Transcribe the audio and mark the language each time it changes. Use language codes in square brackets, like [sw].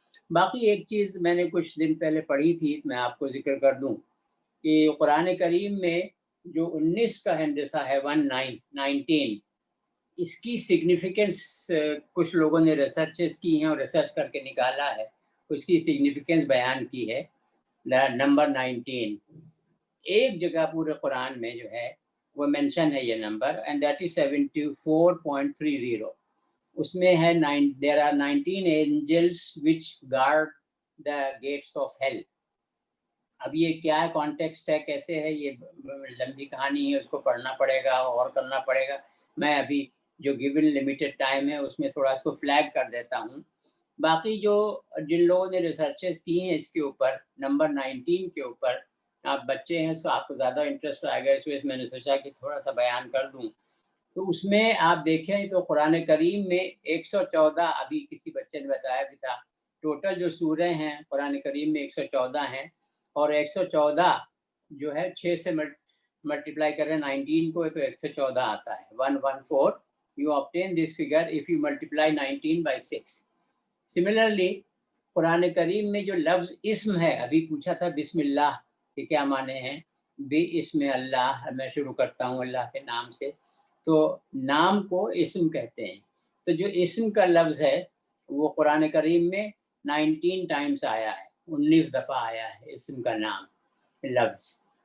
[ur] باقی ایک چیز میں نے کچھ دن پہلے پڑھی تھی، میں آپ کو ذکر کر دوں کہ قرآن کریم میں جو 19 کا ہندسہ ہے 19، اس کی سگنیفیکنس کچھ لوگوں نے ریسرچز کی ہیں اور ریسرچ کر کے نکالا ہے، اس کی سگنیفیکنس بیان کی ہے. نمبر 19 ایک جگہ پورے قرآن میں جو ہے وہ مینشن ہے یہ نمبر، [en] and that is [ur] 74.30. اس میں ہے [en] there are 19 angels which guard the gates of hell. [ur] اب یہ کیا ہے، کانٹیکسٹ ہے، کیسے ہے، یہ لمبی کہانی ہے، اس کو پڑھنا پڑے گا اور کرنا پڑے گا. میں ابھی جو گیون لمیٹڈ ٹائم ہے اس میں تھوڑا اس کو فلیگ کر دیتا ہوں. باقی جن لوگوں نے ریسرچز کی ہیں اس کے اوپر، نمبر 19 کے اوپر، آپ بچے ہیں تو آپ کو زیادہ انٹرسٹ آئے گا، اس وجہ سے میں نے سوچا کہ تھوڑا سا بیان کر دوں. تو اس میں آپ دیکھیں تو قرآن کریم میں 114، ابھی کسی بچے نے بتایا بھی تھا، ٹوٹل جو سورہ ہیں قرآن کریم میں 114 ہیں، اور 114 جو ہے 6 سے ملٹیپلائی کریں 19 کو تو 114 آتا ہے، 114. [en] You obtain this figure if you multiply 19 by 6. [ur] Similarly قرآن کریم میں جو لفظ اسم ہے، ابھی پوچھا تھا بسم اللہ کہ کیا معنی ہیں، بے اسم اللہ، میں شروع کرتا ہوں اللہ کے نام سے، تو نام کو اسم کہتے ہیں. تو جو اسم کا لفظ ہے وہ قرآن کریم میں 19 ٹائمز آیا ہے، 19 دفعہ آیا ہے اسم کا نام لفظ.